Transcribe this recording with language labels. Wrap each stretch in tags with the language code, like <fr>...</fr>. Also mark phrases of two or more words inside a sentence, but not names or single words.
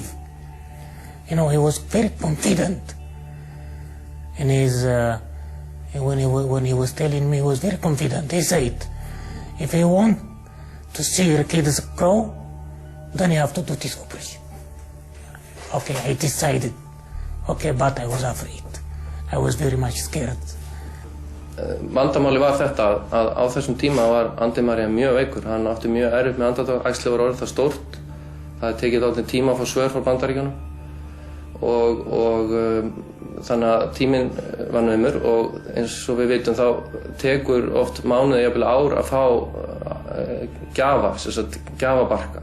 <en>You know, he was very confident in his, when he was telling me, he was very confident. He said, if you want to see your kids grow, then you have to do this operation. Okay, I decided. Okay, but I was afraid. I was very much scared.</en> <is>Vandamáli var þetta að á þessum tíma var Andi Marian mjög veikur. Hann átti mjög erfitt með andardrátt, æxlið var orðið það stórt. Það hefði tekið dálítinn tíma að fá svör frá Bandaríkjunum. Og þannig að tíminn var naumur og eins og við vitum þá tekur oft mánuði, jafnvel ár að fá gjafa, sem sagt gjafabarka.</is>